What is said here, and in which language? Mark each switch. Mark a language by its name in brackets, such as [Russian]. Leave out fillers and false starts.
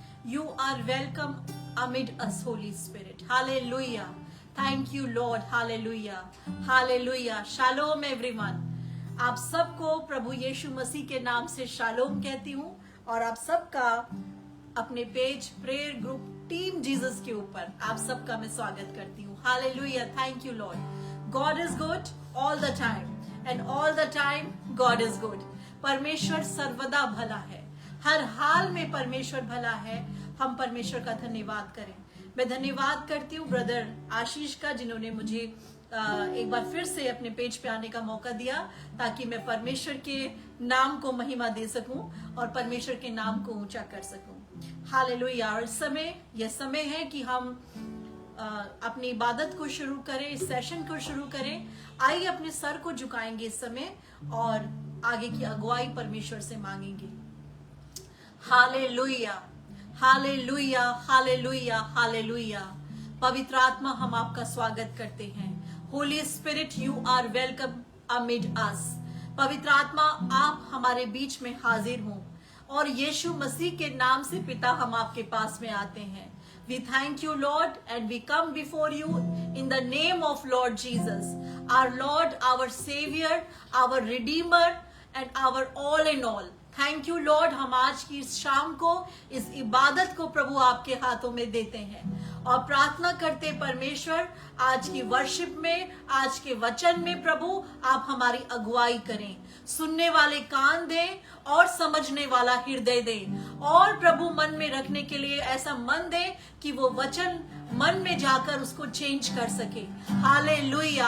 [English] You are welcome amid us, Holy Spirit. Hallelujah. Thank you, Lord. Hallelujah. Hallelujah. Shalom, everyone. [Hindi] आप सबको प्रभु यीशु मसीह के नाम से शालोम कहती हूँ और आप सबका अपने page prayer group team Jesus के ऊपर आप सबका मैं स्वागत करती हूँ. [English] Hallelujah. Thank you, Lord. God is good all the time and all the time God is good. [Hindi] परमेश्वर सर्वदा भला है. हर हाल में परमेश्वर भला है. हम परमेश्वर का धन्यवाद करें. मैं धन्यवाद करती हूँ ब्रदर आशीष का, जिन्होंने मुझे एक बार फिर से अपने पेज पे आने का मौका दिया ताकि मैं परमेश्वर के नाम को महिमा दे सकूं और परमेश्वर के नाम को ऊंचा कर सकूं. हालेलुया. और इस समय यह समय है कि हम अपनी इबादत को शुरू करें, इस सेशन को शुरू करें. आइए अपने सर को झुकाएंगे इस समय और आगे की अगुवाई परमेश्वर से मांगेंगे. हालेलुया. हालेलुया. हालेलुया. हालेलुया. पवित्र आत्मा, हम आपका स्वागत करते हैं. [English] Holy spirit, you are welcome amid us. [Hindi] पवित्र आत्मा, आप हमारे बीच में हाजिर हों और यीशु मसीह के नाम से पिता हम आपके पास में आते हैं. [English] We thank you, Lord, and we come before you in the name of Lord Jesus, our Lord, our Savior, our Redeemer, and our all in all. Thank you Lord. [Hindi] हम आज की इस शाम को, इस इबादत को प्रभु आपके हाथों में देते हैं और प्रार्थना करते परमेश्वर, आज की वर्शिप में, आज के वचन में प्रभु आप हमारी अगुवाई करें. सुनने वाले कान दें और समझने वाला हृदय दें और प्रभु मन में रखने के लिए ऐसा मन दें कि वो वचन मन में जाकर उसको चेंज कर सके. हालेलुया.